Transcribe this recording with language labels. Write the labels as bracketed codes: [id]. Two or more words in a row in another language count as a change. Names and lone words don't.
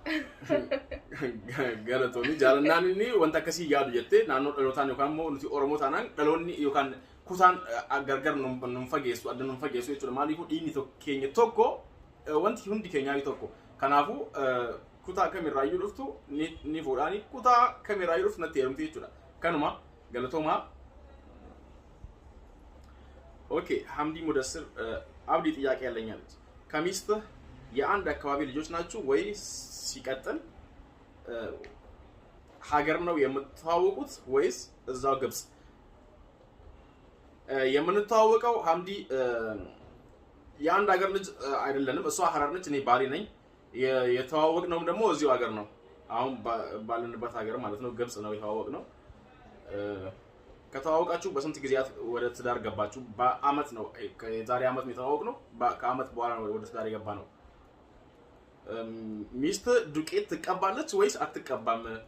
[om] galatoomi jaalannaan inni wanta akkasii yaadu jettee naannoo dhalootaan yookaan immoo nuti oromoo taanaan dhaloonni yookaan kutaan gargar nun fageessu adda nun fageessu jechuudha maaliifuu dhiigni keenya tokko wanti hundi keenyaa tokko kanaafuu kutaa kamirraayyuu dhuftu ni fuudhaani kutaa kamirraayyuu dhuftu natti heerumti jechuudha kanuma galatooma [am] ኦኬ ሐምዲ ሙደስር አብዲ ጥያቄ ያለኛለች ከሚስት የአንድ አካባቢ ልጆች ናችሁ ወይ ሲቀጥል ሀገር ነው የምትተዋወቁት ወይስ እዛው ግብጽ የምንተዋወቀው ሐምዲ የአንድ ሀገር ልጅ አይደለንም እሷ ሐረር ነች እኔ ባሌ ነኝ የተዋወቅነውም ደግሞ እዚሁ ሀገር ነው አሁን ባለንበት ሀገር ማለት ነው ግብጽ ነው የተዋወቅነው ከተዋወቃችሁ በስንት ጊዜያት ወደ ትዳር ገባችሁ በአመት ነው የዛሬ አመት ነው የተዋወቅነው ከአመት በኋላ ነው ወደ ትዳር የገባ ነው ሚስት ዱቄት ትቀባለች ወይስ አትቀባም